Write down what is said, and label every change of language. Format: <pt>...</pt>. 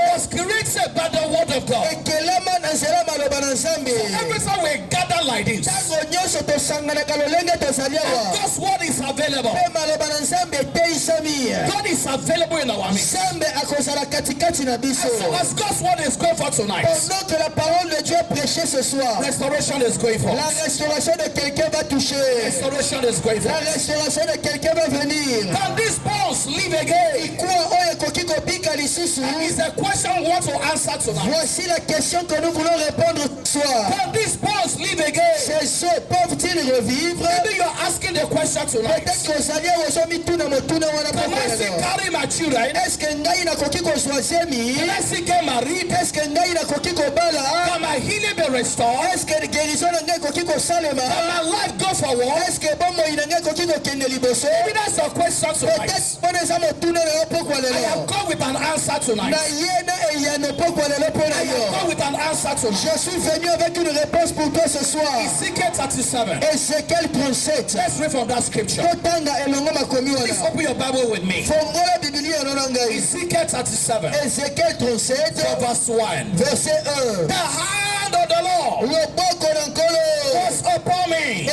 <en>was created by the word of God.</en> <ln>ekelama na nzela ya maloba na nzambe</ln> <en>Every time we gather like this,</en> <ln>ntango nyonso tosanganaka lolenge tozali awa</ln> <en>God's word is available.</en> <ln>mpe maloba na nzambe eteisami</ln> <en>God is available in our midst.</en> <ln>nzambe akozala katikati na biso</ln> <en>So as God's word is going for tonight,</en> <fr>pendant que la parole de Dieu est prêchée ce soir</fr> <en>restoration is going for.</en> <fr>la restauration de quelqu'un va toucher</fr> <en>Restoration is going for.</en> <fr>la restauration de quelqu'un va venir</fr> <en>Can these bones live again?</en> <ln>kuwa oyo ekoki kobika lisusu</ln> <en>Is the question we want to answer tonight.</en> <fr>voici la question que nous voulons répondre ce soir</fr> <en>Can these bones live again?</en> <fr>ces os peuvent-ils revivre</fr> <en>Maybe you're asking the question tonight.</en> <fr>peut-être</fr> <ln>kozali ozomituna motuna wana</ln> <en>Can I still carry my children?</en> <fr>est-ce que</fr> <ln>ngai nakoki kozwa zemi</ln> <en>Can I still get married?</en> <fr>est-ce que</fr> <ln>ngai nakoki kobala</ln> <en>Can my healing be restored?</en> <fr>est-ce que</fr> <ln>guérison na ngai ekoki kosalema</ln> <en>Can my life go forward?</en> <fr>est-ce que</fr> <ln>bomoi na ngai ekoki kokende liboso</ln> <en>Maybe that's a question tonight.</en> <fr>peut-être</fr> <ln>mpona eza motuna na yo pokwa</ln> <en>I</en> <ln>lelo</ln> <en>have come with an answer tonight.</en> <ln>na ye na eyano pokwa lelo mpo na</ln> <en>I have</en> <ln>yo</ln> <en>come with an answer tonight.</en> <fr>je suis venu avec une réponse pour toi ce soir</fr> <en>Ezekiel 37.</en> <fr>Ézéchiel 37</fr> <en>Let's read from that scripture.</en> <ln>totanga elongo makomi</ln> <en>Please</en> <ln>wana</ln> <en>open your Bible with me.</en> <ln>fongola bibilia ono na ngai</ln> <en>Ezekiel 37,</en> <fr>Ézéchiel 37</fr> <en>from verse 1.</en> <fr>verset 1</fr> <en>The hand of the Lord</en> <ln>loboko na nkolo</ln> <en>was upon me.</en>